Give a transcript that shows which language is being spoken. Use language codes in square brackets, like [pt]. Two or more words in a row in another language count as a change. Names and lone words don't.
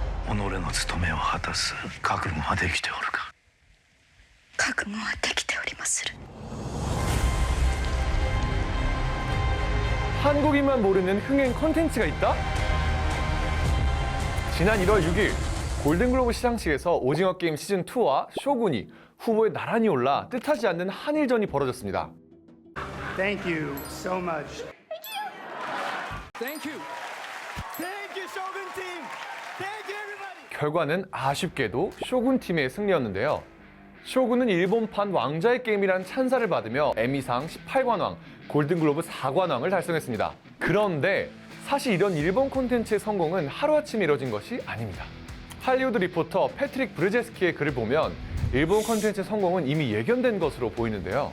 [ja] 己の務めを果たす覚悟はできておるか。覚悟はできておりまする。 [ko] 한국인만 모르는 흥행 콘텐츠가 있다? 지난 1월 6일 골든글로브 시상식에서 오징어 게임 시즌2와 쇼군이 후보에 나란히 올라 뜻하지 않는 한일전이 벌어졌습니다. [en] Thank you so much. Thank you. Thank you, Shogun team. Thank you, everybody. [ko] 결과는 아쉽게도 쇼군 팀의 승리였는데요. 쇼군은 일본판 왕자의 게임이란 찬사를 받으며 에미상 18관왕, 골든글로브 4관왕을 달성했습니다. 그런데 사실 이런 일본 콘텐츠의 성공은 하루아침에 이뤄진 것이 아닙니다. 할리우드 리포터 패트릭 브르제스키의 글을 보면 일본 콘텐츠의 성공은 이미 예견된 것으로 보이는데요.